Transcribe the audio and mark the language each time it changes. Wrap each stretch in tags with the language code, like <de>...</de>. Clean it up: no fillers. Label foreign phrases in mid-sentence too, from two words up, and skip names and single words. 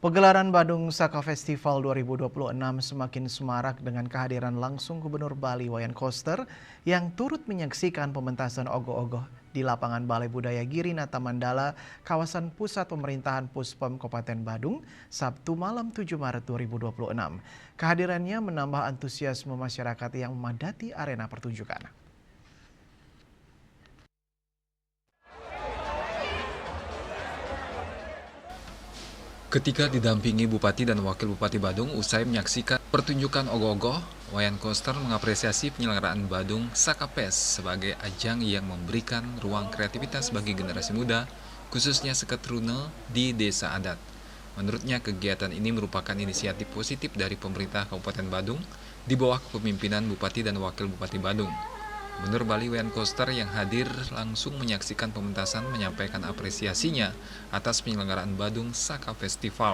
<id>Pegelaran Badung Saka Festival 2026 semakin semarak dengan kehadiran langsung Gubernur Bali Wayan Koster yang turut menyaksikan pementasan ogoh-ogoh di lapangan Balai Budaya Girinata Mandala, kawasan pusat pemerintahan Puspom Kabupaten Badung, Sabtu malam 7 Maret 2026. Kehadirannya menambah antusiasme masyarakat yang memadati arena pertunjukan. Ketika didampingi Bupati dan Wakil Bupati Badung usai menyaksikan pertunjukan ogoh-ogoh, Wayan Koster mengapresiasi penyelenggaraan Badung Saka Fest sebagai ajang yang memberikan ruang kreativitas bagi generasi muda, khususnya seketrunel di desa adat. Menurutnya, kegiatan ini merupakan inisiatif positif dari pemerintah Kabupaten Badung di bawah kepemimpinan Bupati dan Wakil Bupati Badung. Gubernur Bali Wayan Koster yang hadir langsung menyaksikan pementasan menyampaikan apresiasinya atas penyelenggaraan Badung Saka Festival.</id>